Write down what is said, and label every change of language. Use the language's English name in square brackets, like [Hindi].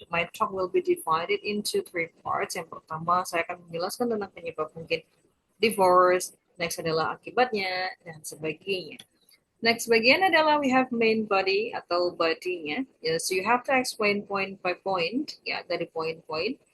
[English] My talk will be divided into 3 parts. [Indonesian] Yang pertama saya akan menjelaskan tentang penyebab mungkin divorce. Next adalah akibatnya dan sebagainya. Next bagian adalah [English] we have main body [Indonesian] atau body-nya. [English] So you have to explain point by point, [Indonesian] ya dari poin-poin.